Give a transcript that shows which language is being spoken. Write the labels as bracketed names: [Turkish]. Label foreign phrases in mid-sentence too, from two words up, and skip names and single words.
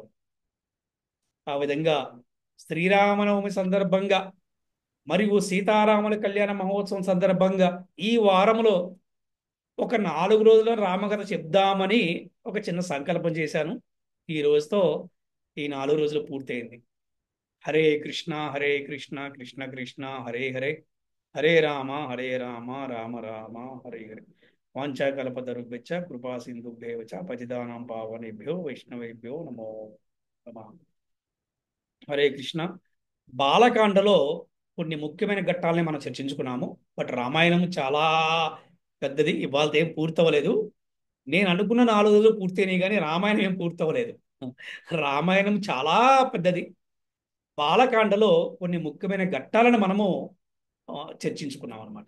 [Telugu] ఆ విధంగా శ్రీరామనవమి సందర్భంగా మరియు సీతారాముల కళ్యాణ మహోత్సవం సందర్భంగా ఈ వారంలో ఒక 4 రోజుల రామకథ చెప్దామని ఒక చిన్న సంకల్పం చేశాను. ఈ రోజుతో ఈ 4 రోజులు పూర్తయింది. [Sanskrit] హరే కృష్ణ హరే కృష్ణ కృష్ణ కృష్ణ హరే హరే, హరే రామ రామ రామ హరే హరే. వాంఛాకల్పతరుభ్యశ్చ కృపా సింధుభ్యేవ చ పతితానాం పావనేభ్యో వైష్ణవేభ్యో నమో నమః. హరే కృష్ణ. [Telugu] బాలకాండలో కొన్ని ముఖ్యమైన ఘట్టాలని మనం చర్చించుకున్నాము. బట్ రామాయణం చాలా పెద్దది, ఇవాళ ఏం పూర్తవలేదు. నేను అనుకున్న 4 రోజులు పూర్తయినాయి కానీ రామాయణం ఏం పూర్తవలేదు. రామాయణం చాలా పెద్దది. బాలకాండలో కొన్ని ముఖ్యమైన ఘట్టాలను మనము చర్చించుకున్నాం అనమాట.